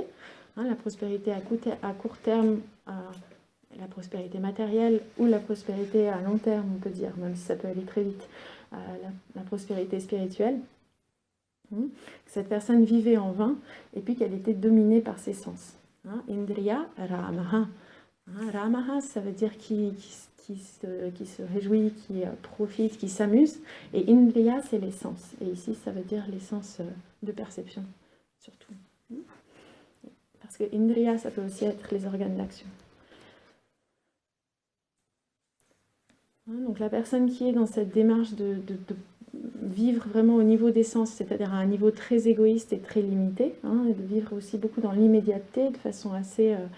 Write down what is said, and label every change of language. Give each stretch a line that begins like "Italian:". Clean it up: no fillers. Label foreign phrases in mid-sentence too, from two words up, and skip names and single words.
French: La prospérité à court terme, la prospérité matérielle ou la prospérité à long terme, on peut dire, même si ça peut aller très vite, la prospérité spirituelle. Cette personne vivait en vain et puis qu'elle était dominée par ses sens.
Sanskrit: Indriya Ramaha. Ramaha,
French: ça veut dire qui se réjouit, qui profite, qui s'amuse. Et Indriya, c'est les sens. Et ici, ça veut dire les sens de perception, surtout. Parce que Indriya, ça peut aussi être les organes d'action. Donc la personne qui est dans cette démarche de vivre vraiment au niveau des sens, c'est-à-dire à un niveau très égoïste et très limité, et de vivre aussi beaucoup dans l'immédiateté, de façon assez...